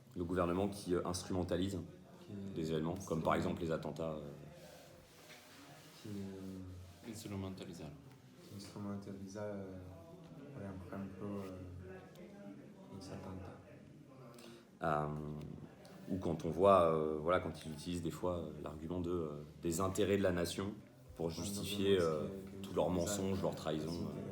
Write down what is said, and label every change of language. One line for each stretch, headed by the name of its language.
French: Le gouvernement qui instrumentalise des événements, comme par exemple les attentats. Qui
Spanish: Instrumentalizar. instrumentaliza, por ejemplo, los attentats.
French: Ou quand on voit, voilà, quand ils utilisent des fois l'argument des intérêts de la nation pour justifier tous leurs mensonges, leurs trahisons.